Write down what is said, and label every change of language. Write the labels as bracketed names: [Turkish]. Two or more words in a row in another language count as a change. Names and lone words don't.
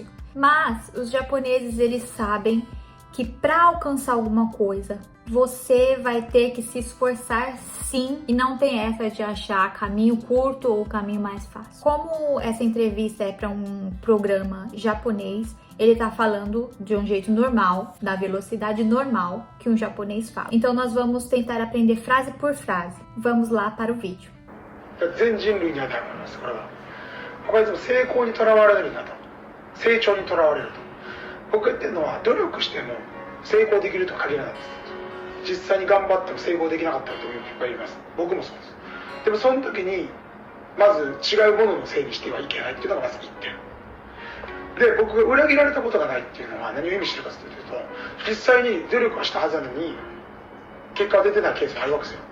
[Portuguese] Mas os japoneses, eles sabem que para alcançar alguma coisa, você vai ter que se esforçar sim, e não tem essa de achar caminho curto ou caminho mais fácil. Como essa entrevista é para um programa japonês, ele tá falando de um jeito normal, da velocidade normal que um japonês fala. Então nós vamos tentar aprender frase por frase. Vamos lá para o vídeo. [Japanese] 全人類に当てはまります。これは他いつも成功にとらわれるんだと、成長にとらわれると。僕が言ってるのは努力しても成功できるとは限らないです。実際に頑張っても成功できなかった人もいっぱいいます。僕もそうです。でもその時にまず違うもののせいにしてはいけないっていうのがまず1点で、僕が裏切られたことがないっていうのは何を意味してるかというと、実際に努力はしたはずなのに結果が出てないケースがあるわけですよ。